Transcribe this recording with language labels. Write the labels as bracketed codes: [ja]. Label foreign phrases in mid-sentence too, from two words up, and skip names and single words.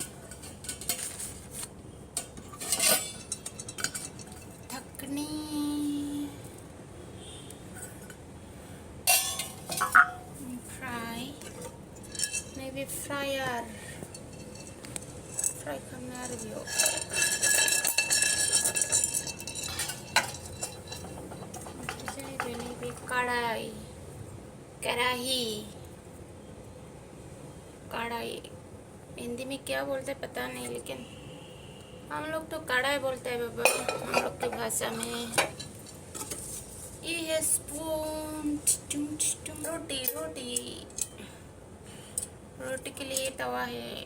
[brx] थाखनि ओमफ्राय नैबे फ्राय खालामनो आरो बेयाव जाहैबाय नैबे [hi] कढ़ाई हिंदी में क्या बोलते पता नहीं लेकिन हम लोग तो कढ़ाई बोलते हैं बाबा हम लोग की भाषा में ये है स्पून रोटी के लिए तवा है